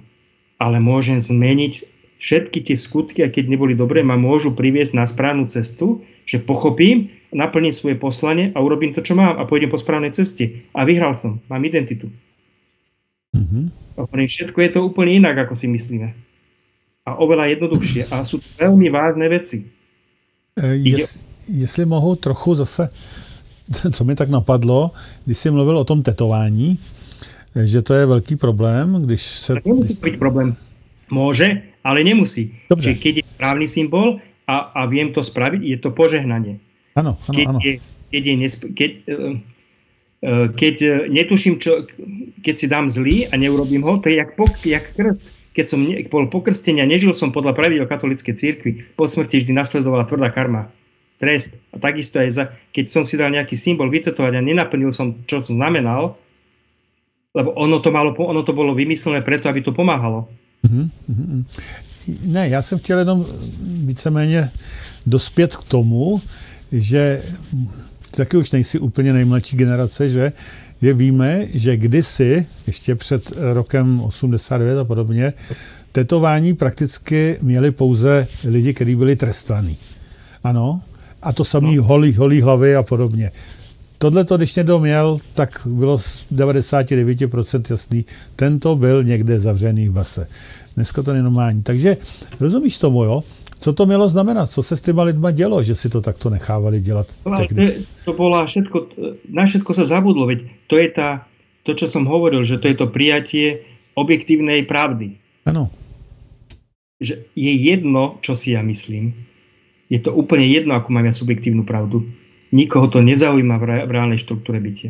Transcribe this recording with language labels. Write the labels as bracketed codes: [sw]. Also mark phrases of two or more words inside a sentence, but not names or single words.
[sk] Ale môžem zmeniť všetky tie skutky, a keď neboli dobré, ma môžu priviesť na správnu cestu, že pochopím, naplním svoje poslanie a urobím to, čo mám a pôjdem po správnej ceste. A vyhral som. Mám identitu. Všetko je to úplne inak, ako si myslíme. A oveľa jednoduchšie. A sú to veľmi vážne veci. [cs] Jestli mohu trochu zase, co mi tak napadlo, když jsi mluvil o tom tetování, že to je velký problém, když se... [sk] Nemusí byť problém. Môže, ale nemusí. [cs] Dobře. [sk] Čiže keď je správny symbol a viem to spraviť, je to požehnanie. Áno. Keď netuším, keď si dám zlý a neurobím ho, to je jak krst. Keď som bol pokrstený a nežil som podľa pravidel katolíckej cirkvi, po smrti vždy nasledovala tvrdá karma, trest. A takisto aj keď som si dal nejaký symbol vytetovať a nenaplnil som, čo to znamenal, lebo ono to bolo vymyslené preto, aby to pomáhalo. [cs] Ne, já jsem chtěl jenom víceméně dospět k tomu, že taky už nejsi úplně nejmladší generace, že víme, že kdysi, ještě před rokem 89 a podobně, tetování prakticky měli pouze lidi, kteří byli trestaní. Ano, a to samý holí hlavy a podobně. Tohle to, když někdo měl, tak bylo z 99% jasný, tento byl někde zavřený v base. Dneska to nenormální. Takže rozumíš tomu, jo? Co to mělo znamenat? Co se s těma lidma dělo, že si to takto nechávali dělat? [sk] To bola všetko, na všetko sa zabudlo, veď to je to, čo som hovoril, že to je to prijatie objektívnej pravdy. Áno. Že je jedno, čo si ja myslím. Je to úplne jedno, ako mám ja subjektívnu pravdu. Nikoho to nezaujíma v reálnej štruktúre bytia.